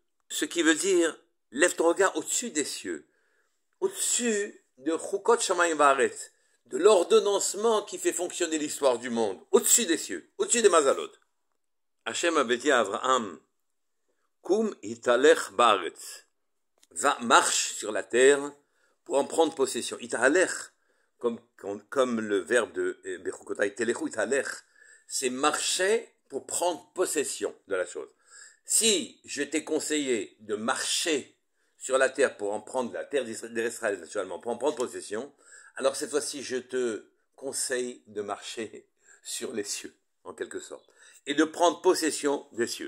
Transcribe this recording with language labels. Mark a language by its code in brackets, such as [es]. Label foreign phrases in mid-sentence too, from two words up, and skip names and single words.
[fr] Ce qui veut dire, lève ton regard au-dessus des cieux, au-dessus de [he] חוקות שמים בארץ, [fr] de l'ordonnancement qui fait fonctionner l'histoire du monde, au-dessus des cieux, au-dessus des Mazalot. Hachem avait dit à Abraham, [he] קום התהלך בארץ, [fr] va, marche sur la terre pour en prendre possession. Italech, comme le verbe de Bechukotai, [he] תלכו התהלך, [fr] c'est marcher pour prendre possession de la chose. Si je t'ai conseillé de marcher sur la terre pour en prendre la terre d'Israël, naturellement, pour en prendre possession, alors cette fois-ci, je te conseille de marcher sur les cieux, en quelque sorte, et de prendre possession des cieux.